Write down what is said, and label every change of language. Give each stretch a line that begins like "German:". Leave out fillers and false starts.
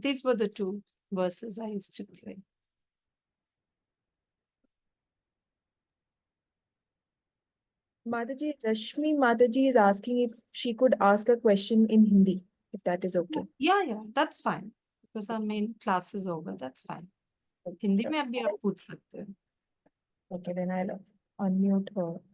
English: These were the two verses I used to pray. Mataji, Rashmi Mataji is asking if she could ask a question in Hindi, if that is okay. Yeah, that's fine. Because our main class is over, that's fine.
Hindi: Hindi में अभी आप पूछ सकते हैं.
English: Okay, then I'll unmute her.